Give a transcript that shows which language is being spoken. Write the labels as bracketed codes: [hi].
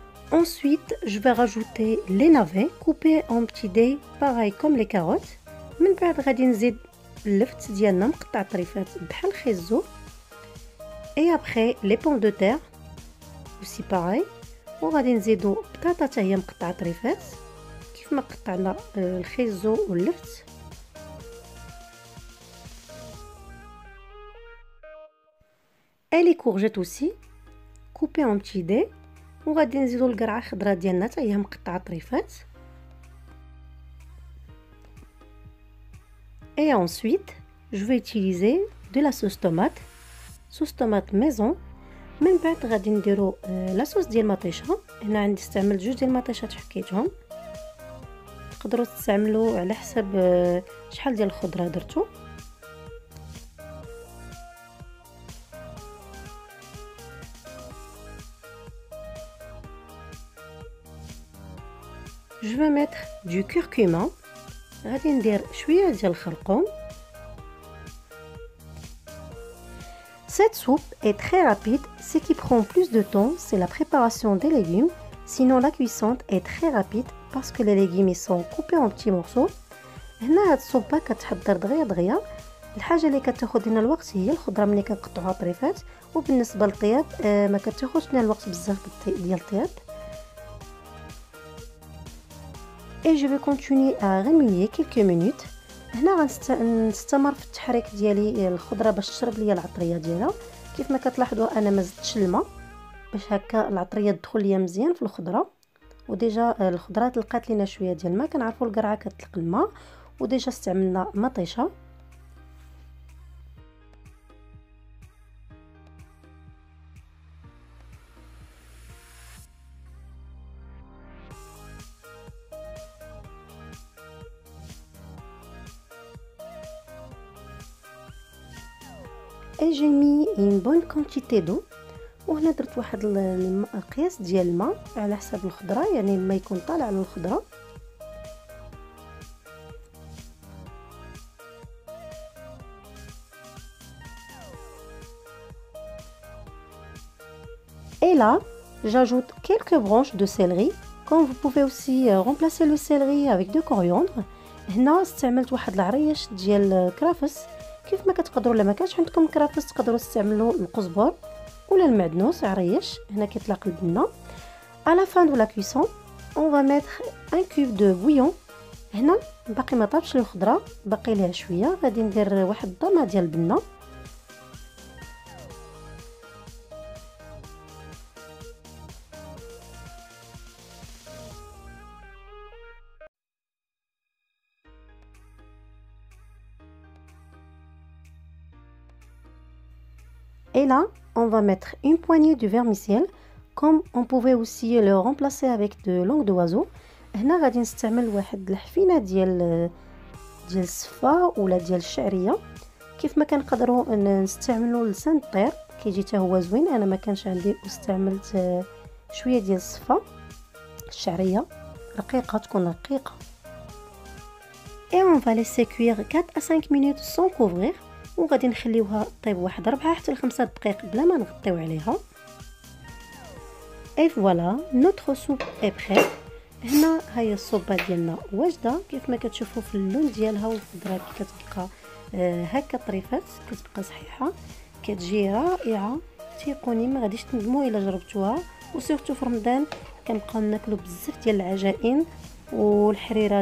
[fr] Ensuite, je vais rajouter les navets coupés en petits dés, pareil comme les carottes. [ar] من بعد غادي نزيد اللفت ديالنا مقطع طريفات بحال خيزو. [fr] Et après les pommes de terre aussi pareil. [ar] وغادي نزيدو بطاطا حتى هي مقطعه طريفات كيف ما قطعنا الخيزو واللفت. [fr] Et les courgettes aussi coupées en petits dés. [ar] وغادي نزيدو القرعه خضراء ديالنا حتى هي مقطعه طريفات. [fr] Et ensuite, je vais utiliser de la sauce tomate maison. [ar] من بعد غادي نديرو لا صوص ديال المطيشه. هنا عندي استعملت جوج ديال المطيشات حكيتهم، تقدروا تستعملوا على حسب شحال ديال الخضره درتو. [fr] Je vais mettre du curcuma. [ar] غادي ندير شويه ديال الخرقوم. [fr] Cette soupe est très rapide. Ce qui prend plus de temps, c'est la préparation des légumes. Sinon, la cuisson est très rapide parce que les légumes ils sont coupés en petits morceaux. [ar] هنا هاد الصوبه كتحضر دغيا دغيا. الحاجه اللي كتاخذ لنا الوقت هي الخضره ملي كنقطعوها طريفات، وبالنسبه للطياب ما كتاخذش لنا الوقت بزاف ديال الطياب. [fr] Et je vais continuer à remuer quelques minutes. [ar] هنا غنستمر في التحريك ديالي الخضره باش تشرب ليا العطريه ديالها. كيف ما كتلاحظوا انا ما زدتش الماء باش هكا العطريه تدخل ليا مزيان في الخضره. وديجا الخضرات لقات لينا شويه ديال الماء. كنعرفوا القرعه كتلق الماء وديجا استعملنا مطيشه. [fr] Et j'ai mis une bonne quantité d'eau. [ar] وهنا درت واحد القياس ديال الماء على حسب الخضره، يعني ما يكون طالع على الخضره. [fr] Et là, j'ajoute quelques branches de céleri. Comme vous pouvez aussi remplacer le céleri avec de coriandre. [ar] هنا استعملت واحد العريش ديال كرافس. كيف ما كتقدروا الا ما كانش عندكم كرافس تقدروا تستعملوا القزبر ولا المعدنوس عريش. هنا كيطلق البنه. [fr] À la fin de la cuisson, on va mettre un cube de bouillon. [ar] هنا باقي ما طابش الخضره، باقي ليها شويه. غادي ندير واحد الضمه ديال البنه. [fr] Et là, on va mettre une poignée de vermicelle. Comme on pouvait aussi le remplacer avec de langue d'oiseau. [ar] هنا غادي نستعمل واحد الحفينه ديال الصفا ولا ديال الشعريه. كيف ما كنقدروا نستعملوا لسان الطير كيجي حتى هو زوين. انا ما كانش عندي واستعملت شويه ديال الصفا الشعريه رقيقه، تكون رقيقه. [fr] Et on va laisser cuire 4 à 5 minutes sans couvrir. [ar] وغادي نخليوها طيب واحد 4 حتى ل 5 دقائق بلا ما نغطيو عليها. [fr] Et voilà, notre soupe est prête. [ar] هنا هي الصوبه ديالنا واجده. كيف ما كتشوفوا في اللون ديالها والخضره كتبقى هكا طريفات، كتبقى صحيحه، كتجي رائعه. تيقوني ما غاديش تندموا الا جربتوها. وسورتو في رمضان كنبقاو ناكلوا بزاف ديال العجائن والحريره.